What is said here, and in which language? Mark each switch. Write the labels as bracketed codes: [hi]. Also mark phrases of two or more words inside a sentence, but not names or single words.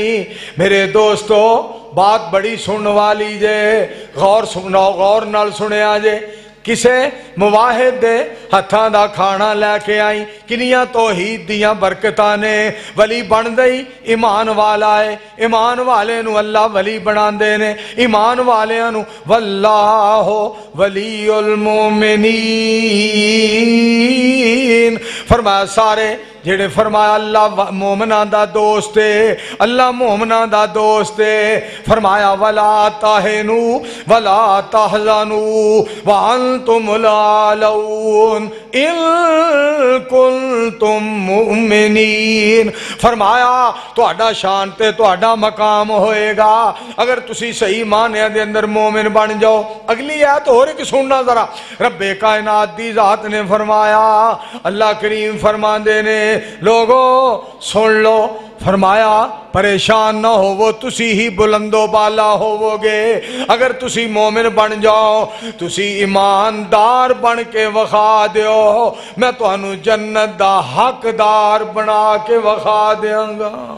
[pa] میرے دوستو بات بڑی سننے والی جے، غور سنو، غور نال سنیا جے. کسے موحد دے ہتھاں دا کھانا لے کے آئی، کنیاں توحید دیاں برکتاں نے. ولی بندا ہی ایمان والا ہے، ایمان والے نوں اللہ ولی بناندے نے، ایمان والیاں نوں [ar] والله ولي المؤمنين [pa] فرمایا. سارے جیہڑے فرمایا اللہ مومناں دا دوست ہے، اللہ مومناں دا دوست ہے. [ar] فرمايا ولا تهنوا ولا تحزنوا وأنتم الأعلون إن كنتم مؤمنين. [pa] فرمایا تہاڈا شان تے تہاڈا مقام ہوئے گا اگر تسی صحیح معنیاں دے اندر مومن بن جاؤ. اگلی آیت ہور ایک سننا ذرا، رب کائنات دی ذات نے فرمایا، اللہ کریم فرماندے نے، لوگو سن لو، فرمایا پریشان نہ ہووو، تسی ہی بلند و بالا ہوو گے اگر تسی مومن بن جاؤ، تسی ایماندار بن کے وکھا دیو، میں تہانوں جنت دا حقدار بنا کے وکھا دیں گا.